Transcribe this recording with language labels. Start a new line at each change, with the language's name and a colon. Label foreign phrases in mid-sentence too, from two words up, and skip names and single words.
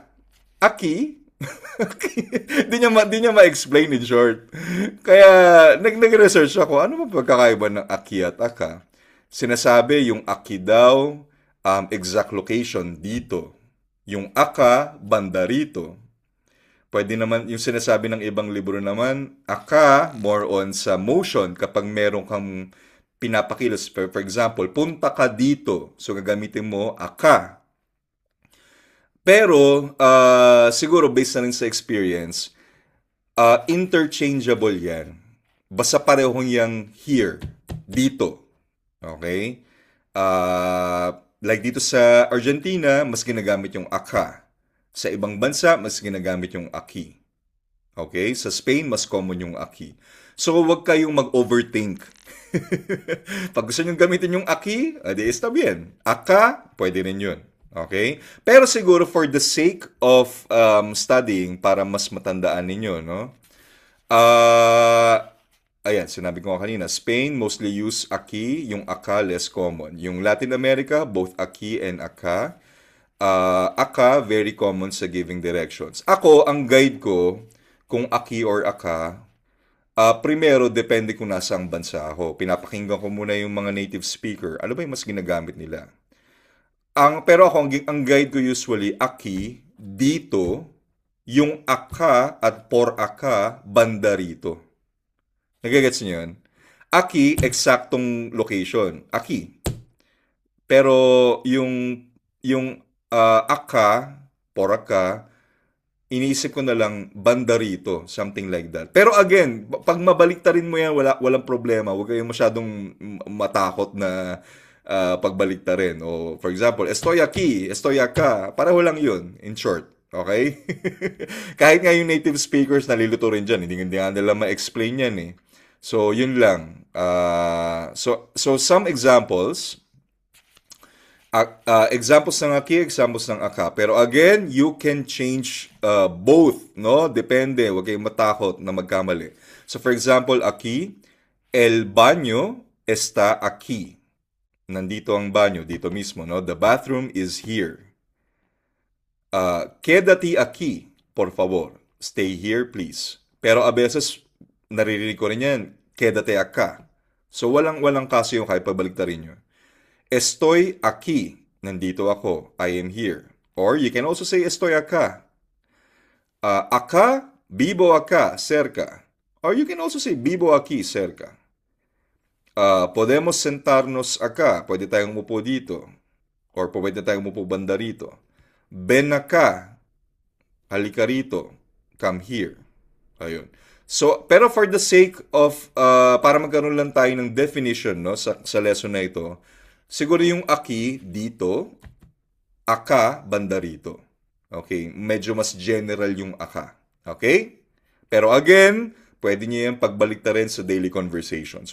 Filipino: Aki, di niya ma-explain
English: in short.
Filipino: Kaya nag-research ako, ano ba pagkakaiba ng aki at aka? Sinasabi yung aki daw, exact location dito. Yung aka, banda rito. Pwede naman, yung sinasabi ng ibang libro naman, aka,
English: more on
Filipino: sa motion, kapag meron kang pinapakilos.
English: For example,
Filipino: punta ka dito. So, gagamitin mo, aka. Pero, siguro based na rin sa experience, interchangeable yan. Basta parehong yang here, dito. Okay? Like dito sa Argentina, mas ginagamit yung aka. Sa ibang bansa, mas ginagamit yung aki. Okay? Sa Spain, mas common yung aki. So, huwag kayong mag-overthink. Pag gusto nyo gamitin yung aki, edi
Spanish: está bien.
Filipino: Aka, pwede rin yun. Okay? Pero siguro
English: for the sake of studying,
Filipino: para mas matandaan ninyo, no? Ayan, sinabi ko nga kanina, Spain
English: mostly use
Filipino: aki, yung aka
English: less common.
Filipino: Yung Latin America,
English: both aki and aka.
Filipino: Aka,
English: very common
Filipino: sa
English: giving directions.
Filipino: Ako, ang guide ko, kung aki or aka, primero, depende kung nasang bansa ako. Pinapakinggan ko muna yung mga
English: native speaker.
Filipino: Ano ba yung mas ginagamit nila? Pero ako, ang guide ko usually, aki, dito, yung aka at
Spanish: por aka,
Filipino: banda rito. Nagagets niyo yun? Aki, eksaktong location. Aki. Pero yung aka,
Spanish: por aka,
Filipino: iniisip ko na lang banda rito,
English: something like that.
Filipino: Pero again, pag mabaliktarin mo yan, walang problema. Huwag kayong masyadong matakot na pagbaliktarin.
English: O for example,
Spanish: estoy aquí, estoy acá.
Filipino: Pareho lang yun,
English: in short.
Filipino: Okay? Kahit nga yung
English: native speakers
Filipino: nalilito rin dyan, hindi nga nila ma-explain yan eh. So, yun lang.
English: So some examples.
Filipino: Examples ng aki, examples ng aka.
English: Pero again, you can change both, no?
Filipino: Depende, huwag kayong matakot na magkamali.
English: So for example,
Spanish: aki, el baño está aquí.
Filipino: Nandito ang banyo, dito mismo, no?
English: The bathroom is here.
Spanish: Quédate aquí, por favor.
English: Stay here, please.
Spanish: Pero a veces,
Filipino: naririnig ko rin yan,
Spanish: quédate acá.
Filipino: So walang kaso yung kahit pabaliktarin nyo.
Spanish: Estoy aquí.
Filipino: Nandito ako.
English: I am here. Or you can also say
Spanish: estoy acá. Acá, vivo acá, cerca.
English: Or you can also say
Spanish: vivo aquí, cerca. Podemos sentarnos acá.
Filipino: Pwede tayong umupo dito. Or pwede tayong umupo banda rito.
Spanish: Ven acá.
Filipino: Halika rito.
English: Come here.
Filipino: Ayun.
English: So, pero for the sake of,
Filipino: para magkaroon lang tayo ng definition, no, sa lesson na ito, siguro yung aki dito, aka banda rito. Okay? Medyo mas general yung aka. Okay? Pero again, pwede niyo yan pagbaliktarin sa
English: daily conversations.